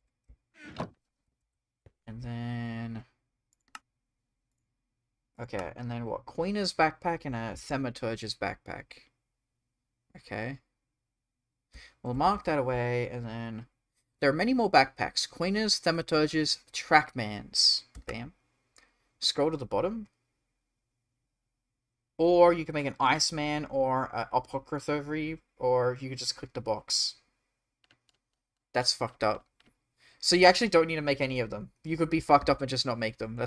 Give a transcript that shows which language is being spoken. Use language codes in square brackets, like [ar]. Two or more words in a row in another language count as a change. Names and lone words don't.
[en] And then... Okay, and then what? Coiner's backpack and a thaumaturge's backpack. Okay. We'll mark that away, and then... There are many more backpacks. Coiner's, thaumaturge's, trackman's. Bam. Scroll to the bottom. Or you can make an Iceman or an Apothecary, or you could just click the box. That's fucked up. So you actually don't need to make any of them. You could be fucked up and just not make them.